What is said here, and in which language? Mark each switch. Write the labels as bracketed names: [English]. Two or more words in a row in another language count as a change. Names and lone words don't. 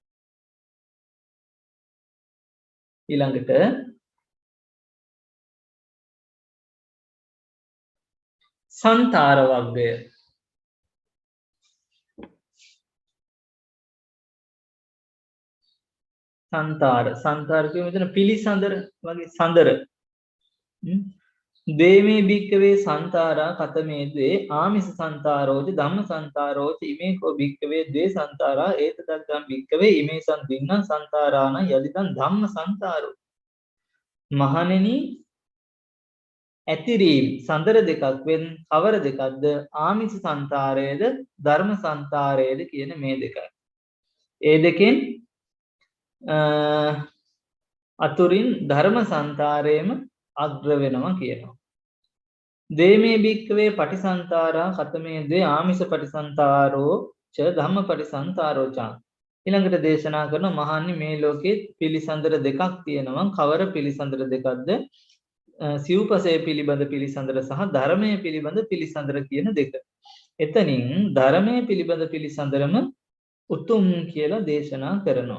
[Sinhala] ඊළඟට සංතාර වර්ගය. සංතාර කියමු මෙතන පිළිසඳර වගේ සඳර. [Pali] දේමේ භික්කවේ සංතාරා කතමේද්වේ ආමිස සංතාරෝච ධම්ම සංතාරෝච ඉමේකෝ භික්කවේ ද්වේ සංතාරා ඒතදග්ගම් භික්කවේ ඉමේසං දින්නම් සංතාරාණ යදිදං ධම්ම සංතාරෝ. [Sinhala] මහණෙනි, ඇතිරීම් සඳර දෙකක් වෙන් කවර දෙකක්ද? ආමිස සංතාරයේද ධර්ම සංතාරයේද කියන මේ දෙකයි. ඒ දෙකෙන් අතුරින් ධර්ම සංතාරයේම අග්‍ර වෙනවා කියනවා. [Pali] දේමේ භික්කවේ පටිසන්තාරා කතමේද්වේ ආමිස පටිසන්තාරෝ ච ධම්ම පටිසන්තාරෝ ච. [Sinhala] ඊළඟට දේශනා කරන මහන්නේ මේ ලෝකේ පිළිසඳර දෙකක් තියෙනවා. කවර පිළිසඳර දෙකක්ද? සිව්පසය පිළිබඳ පිළිසඳර සහ ධර්මයේ පිළිබඳ පිළිසඳර කියන දෙක. එතනින් ධර්මයේ පිළිබඳ පිළිසඳරම උතුම් කියලා දේශනා කරනවා.